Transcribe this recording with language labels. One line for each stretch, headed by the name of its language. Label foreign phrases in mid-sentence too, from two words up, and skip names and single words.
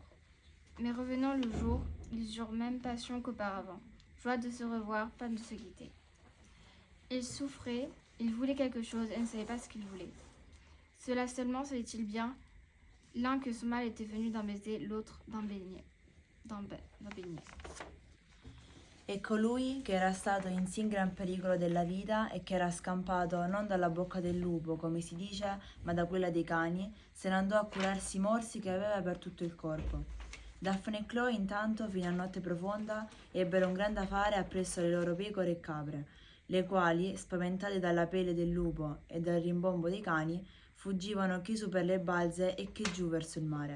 French: Mais revenant le jour, ils eurent même passion qu'auparavant, joie de se revoir, peine de se quitter. Ils souffraient, ils voulaient quelque chose et ne savaient pas ce qu'ils voulaient. Cela seulement savait-il bien, l'un que son mal était venu d'un baiser, l'autre d'un beignet.
Italian: E colui che era stato in sì gran pericolo della vita e che era scampato non dalla bocca del lupo, come si dice, ma da quella dei cani, se ne andò a curarsi i morsi che aveva per tutto il corpo. Daphne e Chloe intanto, fino a notte profonda, ebbero un grande affare appresso le loro pecore e capre, le quali, spaventate dalla pelle del lupo e dal rimbombo dei cani, fuggivano chi su per le balze e chi giù verso il mare.